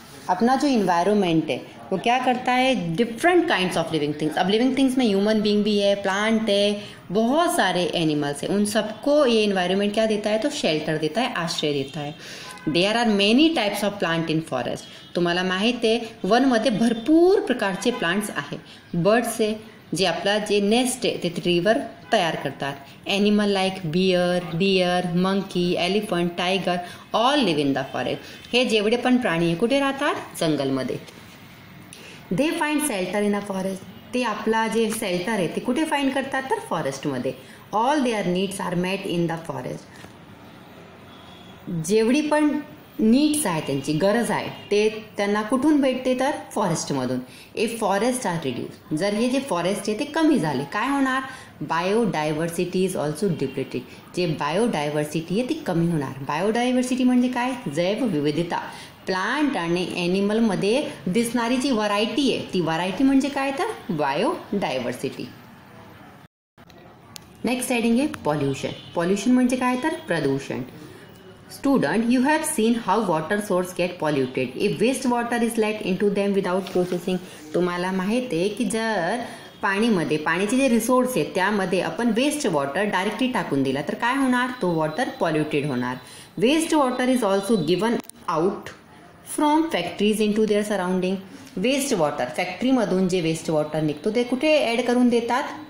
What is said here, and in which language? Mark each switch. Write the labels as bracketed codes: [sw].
[hi] अपना जो इन्वायरमेंट है वो क्या करता है? Different kinds of living things. अब लिविंग थिंग्स में ह्यूमन बींग भी है, प्लांट है, बहुत सारे एनिमल्स है. उन सबको ये इन्वायरमेंट क्या देता है? तो शेल्टर देता है, आश्रय देता है. [en] There are many types of plant in forest. [mr] तुम्हाला माहीत आहे वनमध्ये भरपूर प्रकारचे प्लांट्स आहे. बर्ड्स आहे जे आपला जे नेस्ट आहे ते रिवर तयार करतात. [en] Animal like bear, deer, monkey, elephant, tiger all live in the forest. [mr] हे जेवढे पण प्राणी आहे कुठे राहतात? जंगलमध्ये. [en] They find shelter in a forest. [mr] ते आपला जे शेल्टर आहे ते कुठे फाइंड करतात? तर फॉरेस्टमध्ये. [en] All their needs are met in the forest. [mr] जेवढी पण नीड्स आहे, त्यांची गरज आहे, ते त्यांना कुठून भेटते? तर फॉरेस्टमधून. [en] if forest are reduce, [mr] जर हे जे फॉरेस्ट आहे ते कमी झाले काय होणार? [en] Biodiversity is also depleted. [mr] जे बायोडायव्हर्सिटी आहे ती कमी होणार. बायोडायव्हर्सिटी म्हणजे काय? जैवविविधता. प्लांट आणि ॲनिमलमध्ये दिसणारी जी व्हरायटी आहे ती व्हरायटी म्हणजे काय? तर बायोडायव्हर्सिटी. नेक्स्ट हेडिंग आहे पॉल्युशन. पॉल्युशन म्हणजे काय? तर प्रदूषण. [en] Student, you have seen how water source get polluted if waste water is let into them without processing. [mr] तुम्हाला माहित आहे की जर पाणीमध्ये, पाण्याचे जे रिसोर्स आहेत त्यामध्ये आपण वेस्ट वॉटर डायरेक्टली टाकून दिला तर काय होणार? तो वॉटर पॉल्युटेड होणार. [en] Waste water is also given out from factories into their surrounding. [mr] Waste water, फॅक्टरीमधून जे वेस्ट वॉटर निघतो ते कुठे ॲड करून देतात?